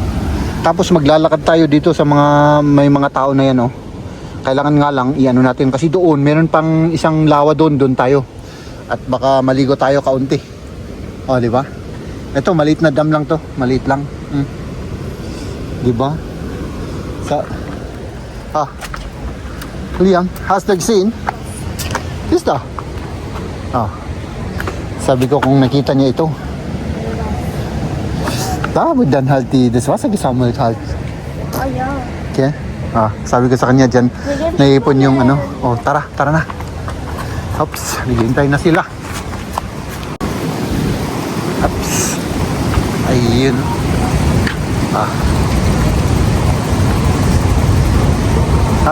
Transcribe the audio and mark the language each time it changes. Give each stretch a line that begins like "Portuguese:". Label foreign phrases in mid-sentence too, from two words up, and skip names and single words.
Filipino: Tapos maglalakad tayo dito sa mga may mga tao na yan, Kailangan nga lang iano natin kasi doon meron pang isang lawa doon tayo. At baka maligo tayo kaunti. Oh, di ba? Ito maliit na dam lang to, maliit lang. Di ba? Liam,
German: hast du gesehen? Ist da? Ah.
Filipino: Sabi ko kung nakita niya ito.
German: Da wird dann halt das Wasser gesammelt halt. Oh ja. Okay?
Filipino: Ah, sabi ko sa kanya dyan, naiipon yung ano. Oh, tara na. Oops, naghihintay na sila. Oops. Ayun. Ah. Ha?